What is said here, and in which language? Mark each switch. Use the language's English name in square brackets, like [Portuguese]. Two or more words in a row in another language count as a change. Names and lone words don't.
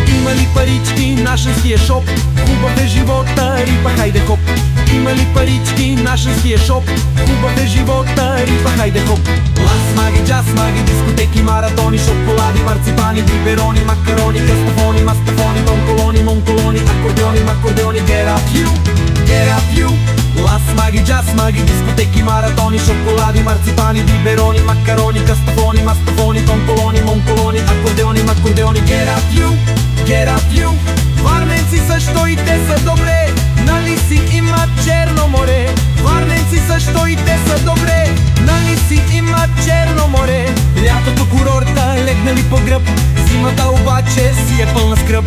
[Bulgarian] Има ли парички на шенския шоп? Хубав е живота, рипа, хайде хоп. Има ли парички на шенския шоп? Хубав е живота, рипа, хайде хоп. Лас, маги, джаз, маги, дискотеки, маратони, шоколади, марципани, биберони, макарони, кастофони, мастафони, монколони, монколони, акордеони, макордеони, [English] get up you, get up you. [Bulgarian] Лас, маги, джаз, маги, дискотеки, маратони, шоколади, марципани, биберони, макарони, кастофони, мастафони, монколони, монколони, акордеони, макордеони, [English] get up you, get up you. [Bulgarian] Варненци също и те са добре, нали си имат Черно море. Варненци също и те са добре, нали си имат Черно море. Лятото курорта легнали по гръб, зимата обаче си е пълна скръб.